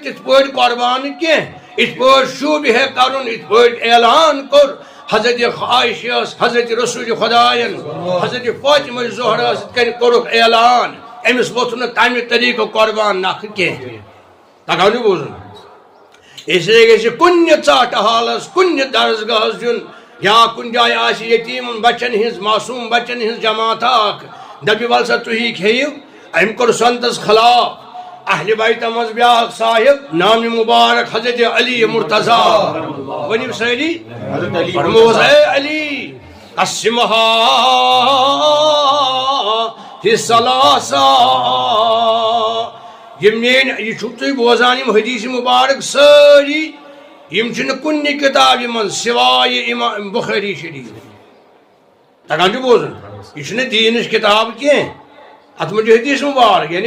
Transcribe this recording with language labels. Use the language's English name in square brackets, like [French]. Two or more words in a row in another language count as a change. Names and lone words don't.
[Kashmiri] تِتھ پٲٹھۍ قربان کینٛہہ یِتھ پٲٹھۍ شوٗبہِ ہے کرُن یِتھ پٲٹھۍ اعلان کوٚر حضرت عائشہ حضرت رسول خدایَن حضرت فاطمہ زہرا یِتھ کٔنۍ کوٚرُکھ اعلان أمِس ووٚتھ نہٕ تمہِ طریٖقہٕ قربان نکھٕ کینٛہہ تگان چھُ بوزُن اس لیے گژھِ کُنہِ ژاٹہٕ حالس کُنہِ درسگاہس دیُن یا کُنہِ جایہِ آسہِ یتیٖمن بچن ہٕنٛز معصوٗم بچن ہٕنٛز جماعت اکھ دپہِ ول سا تُہی کھیٚیِو أمۍ کوٚر سنتس خلاف اہل بیت مز بیاکھ صاحب نام مبارک حضرت علی مرتضیٰ ونیو سٲری فرموس اے علی [Arabic] قسمہا فی الثلاثہ [Kashmiri] یم میٲنۍ یہ چھُو تُہۍ بوزان یم حدیث مبارک سٲری یم چھِنہٕ کُنہِ کتابہِ منٛز سوائے امام بخاری شریف تگان چھُ بوزُن یہ چھُنہٕ دیٖنٕچ کتاب کینٛہہ ات منٛز چھُ حدیث مبارک یعنی